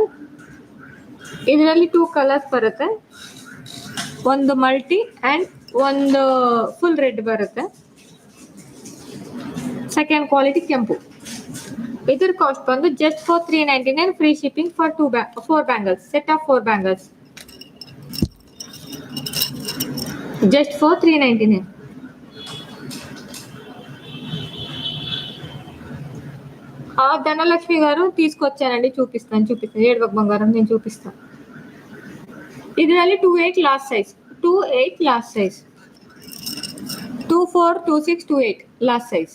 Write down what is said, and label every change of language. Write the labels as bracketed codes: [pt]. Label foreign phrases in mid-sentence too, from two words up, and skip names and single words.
[kn] ಇದರಲ್ಲಿ 2 ಕಲರ್ಸ್ ಬರುತ್ತೆ. ಒಂದು ಮಲ್ಟಿ ಅಂಡ್ ಒಂದು [en] full red [kn] ಬರುತ್ತೆ. [en] second quality ಕೆಂಪು. [kn] ಇದರ ಕಾಸ್ಟ್ ಬಂದು [en] just for 399 free shipping for 4 bangles. set of 4 bangles. just for 399. [te] ధనలక్ష్మి గారు తీసుకొచ్చానండి, చూపిస్తాను. ఏడవక బంగారం, నేను చూపిస్తాను. [en] ಇದರಲ್ಲಿ 28 last size, 28 last size, 24, 26, 28 last size.